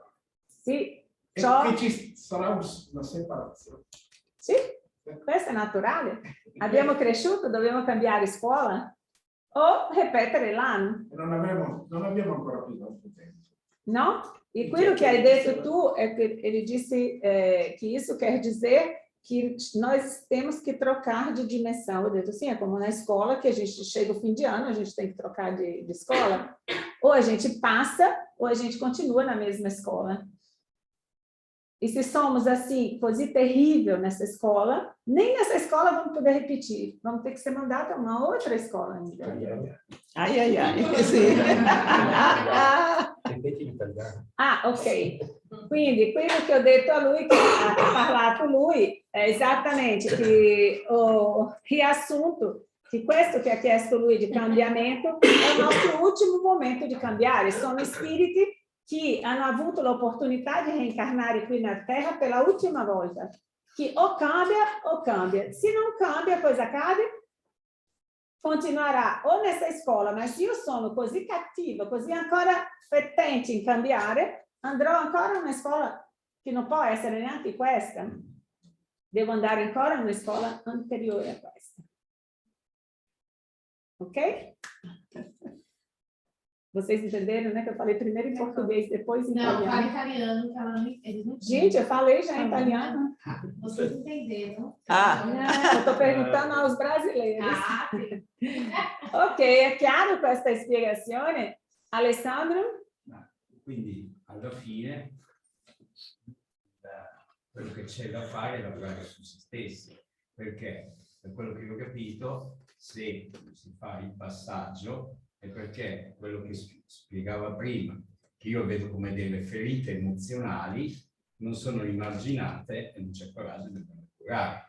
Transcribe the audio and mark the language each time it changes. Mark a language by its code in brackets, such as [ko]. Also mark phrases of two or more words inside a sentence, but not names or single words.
[it] Sì, E ciò... che ci sarà una separazione. Sì, questo è naturale. Abbiamo cresciuto, dobbiamo cambiare scuola o ripetere l'anno. Non abbiamo ancora più tanto tempo. [pt] No? E quello que [it] hai detto tu [pt] é que ele disse que isso quer dizer que nós temos que trocar de dimensão. Eu disse assim, é como na escola, que a gente chega o fim de ano, a gente tem que trocar de escola. Ou a gente passa, ou a gente continua na mesma escola. E se somos assim, coisa terrível nessa escola, nem nessa escola vamos poder repetir. Vamos ter que ser mandado a uma outra escola ainda. Ai, ai, ai. Sì. Ah, ok. [it] Quindi quello che ho detto a lui, che ha parlato lui, è esattamente che ho riassunto che questo che ha chiesto lui di cambiamento è il nostro ultimo momento di cambiare. Sono spiriti che hanno avuto l'opportunità di reencarnare qui [pt] na Terra pela [it] ultima volta. Che o cambia. Se non cambia, cosa accade? Continuerà o nessa scuola, ma se io sono così cattiva, così ancora fetente in cambiare, andrò ancora a una scuola che non può essere neanche questa. Devo andare ancora a una scuola anteriore a questa. [pt] Ok? Vocês entenderam, né? Que eu falei primeiro em português, depois em italiano. Não, fala italiano, que ela eles não Gente, eu falei já em italiano. Vocês entenderam. Não, eu estou perguntando aos brasileiros. [it] Ok, è chiaro questa spiegazione? Alessandro? Quindi, alla fine, quello che c'è da fare è lavorare su se stessi, perché, per quello che ho capito, se si fa il passaggio, è perché quello che spiegava prima, che io vedo come delle ferite emozionali, non sono rimarginate e non c'è coraggio di curare.